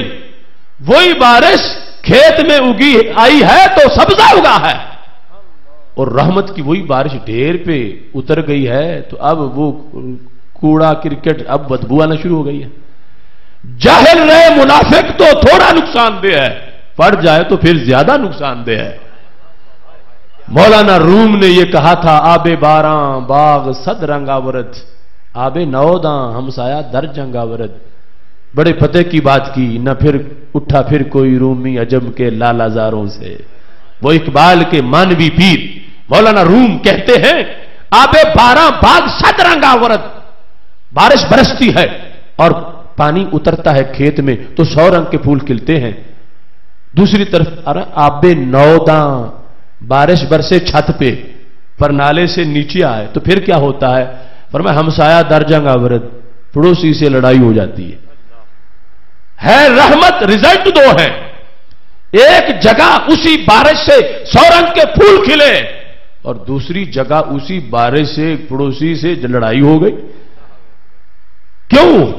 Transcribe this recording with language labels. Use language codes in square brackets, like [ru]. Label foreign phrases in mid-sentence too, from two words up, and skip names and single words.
[ur] وہی بارش کھیت میں اگی آئی ہے تو سبزہ اگا ہے، اور رحمت کی وہی بارش ڈھیر پہ اتر گئی ہے تو اب وہ کوڑا کرکٹ اب بدبو آنا شروع ہو گئی ہے. جاہل رہے منافق تو تھوڑا نقصان دہ ہے، پڑ جائے تو پھر زیادہ نقصان دہ ہے. مولانا روم نے یہ کہا تھا، [fa] آب باراں باغ صد رنگ آورد، آب نوداں ہمسایا در جنگ آورد. [ur] بڑے فتح کی بات کی، نہ پھر اٹھا پھر کوئی رومی عجم کے لالا زاروں سے. وہ اقبال کے مانوی پیر مولانا روم کہتے ہیں، [fa] آب باراں باغ صد رنگ آورد، [ur] بارش برستی ہے اور پانی اترتا ہے کھیت میں تو 100 رنگ کے پھول کھلتے ہیں. دوسری طرف [fa] آب نوداں، [ur] بارش برسے چھت پہ پر نالے سے نیچے آئے تو پھر کیا ہوتا ہے؟ [fa] فرمایا ہمسایا در جنگ آورد، [ur] پڑوسی سے لڑائی ہو جاتی ہے. رحمت رزلٹ دو ہے، ایک جگہ اسی بارش سے 100 رنگ کے پھول کھلے اور دوسری جگہ اسی بارش سے پڑوسی سے لڑائی ہو گئی. کیوں؟